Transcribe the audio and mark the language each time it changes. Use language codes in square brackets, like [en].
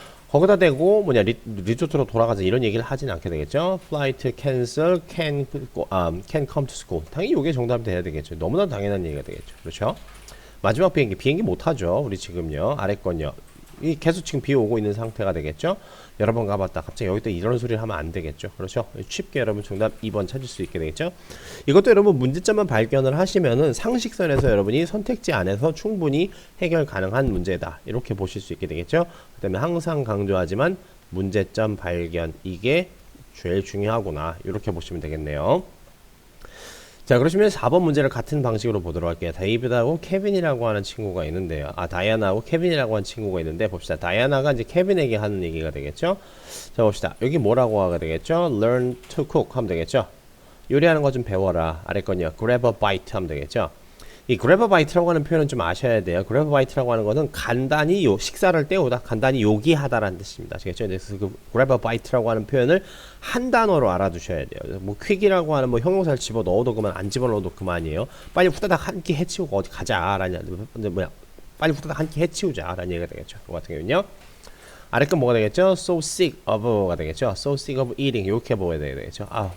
[ko] 거기다 대고 뭐냐 리조트로 돌아가서 이런 얘기를 하진 않게 되겠죠. [en] Flight cancel, can come to school. [ko] 당연히 이게 정답이 돼야 되겠죠. 너무나 당연한 얘기가 되겠죠. 그렇죠. 마지막 비행기 못 타죠. 우리 지금요. 아래 건요. 이 계속 지금 비 오고 있는 상태가 되겠죠. 여러 번 가봤다 갑자기 여기 또 이런 소리를 하면 안 되겠죠. 그렇죠. 쉽게 여러분 정답 2번 찾을 수 있게 되겠죠. 이것도 여러분 문제점만 발견을 하시면은 상식선에서 여러분이 선택지 안에서 충분히 해결 가능한 문제다 이렇게 보실 수 있게 되겠죠. 그 다음에 항상 강조하지만 문제점 발견 이게 제일 중요하구나 이렇게 보시면 되겠네요. 자, 그러시면 4번 문제를 같은 방식으로 보도록 할게요. 데이비드하고 케빈이라고 하는 친구가 있는데요. 다이아나하고 케빈이라고 하는 친구가 있는데 봅시다. 다이아나가 이제 케빈에게 하는 얘기가 되겠죠. 자, 봅시다. 여기 뭐라고 하게 되겠죠? [en] Learn to cook 하면 되겠죠. [ko] 요리하는 거 좀 배워라. 아래 건요. [en] Grab a bite 하면 되겠죠. [ko] 이 [en] grab a bite [ko] 라고 하는 표현은 좀 아셔야 돼요. grab a bite라고 하는 거는 간단히 식사를 때우다, 간단히 요기하다라는 뜻입니다. 아시겠죠? 그래서 그 [en] grab a bite [ko] 라고 하는 표현을 한 단어로 알아두셔야 돼요. 뭐 퀵이라고 하는 뭐 형용사를 집어 넣어도 그만, 안 집어 넣어도 그만이에요. 빨리 후다닥 한 끼 해치우고 어디 가자라는 빨리 후다닥 한 끼 해치우자라는 얘기가 되겠죠. 그 같은 경우는요. 아래 건 뭐가 되겠죠? [en] So sick of가 되겠죠? So sick of eating [ko] 이렇게 보여야 되겠죠?